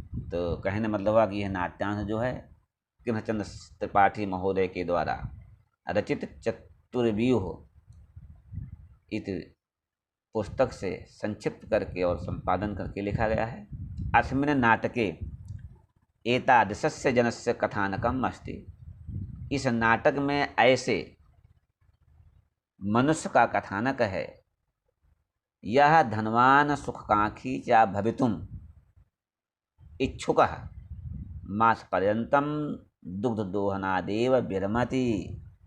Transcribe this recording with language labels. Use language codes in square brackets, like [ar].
[hi] तो कहने मतलब हुआ कि यह नाट्यांश जो है किरणचंद्र त्रिपाठी महोदय के द्वारा रचित चतुर्व्यूह इस पुस्तक से संक्षिप्त करके और संपादन करके लिखा गया है। [sa] अस्मिन् नाटके एतादृशस्य जनस्य कथानकम् अस्ति। [hi] इस नाटक में ऐसे मनुष्य का कथानक है, यह [sa] धनवान सुखकांक्षी च भवितुम् इच्छुकः मासपर्यन्तं दुग्धदोहनादेव विरमति।